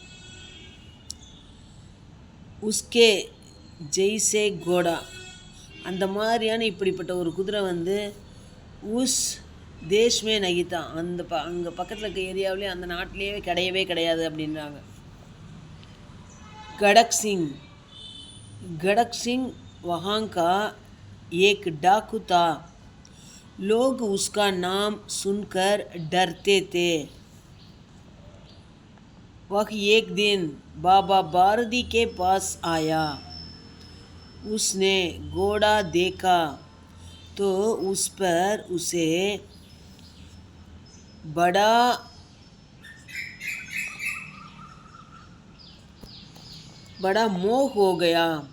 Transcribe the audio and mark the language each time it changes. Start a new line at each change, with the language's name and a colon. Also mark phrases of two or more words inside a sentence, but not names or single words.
Hindi: उसके जैसे घोड़ा,
Tamil: அந்த மாதிரியான இப்படிப்பட்ட ஒரு குதிரை
Hindi: उस देश में नहीं था,
Tamil: அந்த அங்கே பக்கத்தில் இருக்க ஏரியாவிலே, அந்த நாட்டிலேயே கிடையவே கிடையாது அப்படின்றாங்க.
Hindi: கடக் சிங். கடக் சிங் वहाँ का एक डाकू था. लोग उसका नाम सुनकर डरते थे. वह एक दिन बाबा भारती के पास आया. उसने घोड़ा देखा तो उस पर उसे बड़ा मोह हो गया.